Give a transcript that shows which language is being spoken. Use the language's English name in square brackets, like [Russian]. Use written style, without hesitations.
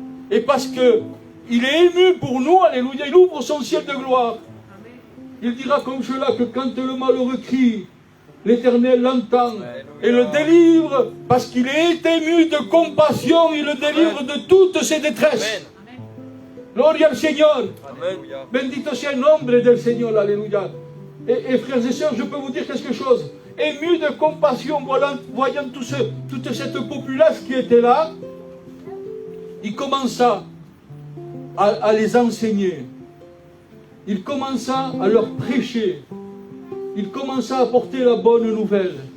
[French] Et parce que il est ému pour nous, alléluia, il ouvre son ciel de gloire. Il dira comme cela que quand le malheureux crie, l'Éternel l'entend et le délivre, parce qu'il est ému de compassion, il le délivre de toutes ses détresses. [Spanish] Gloria al Señor. Bendito sea el nombre del Señor, alléluia. [French] Et frères et sœurs, je peux vous dire quelque chose. Ému de compassion, voyant toute cette populace qui était là, il commença à les enseigner. il commença à leur prêcher. Il commença à apporter la bonne nouvelle.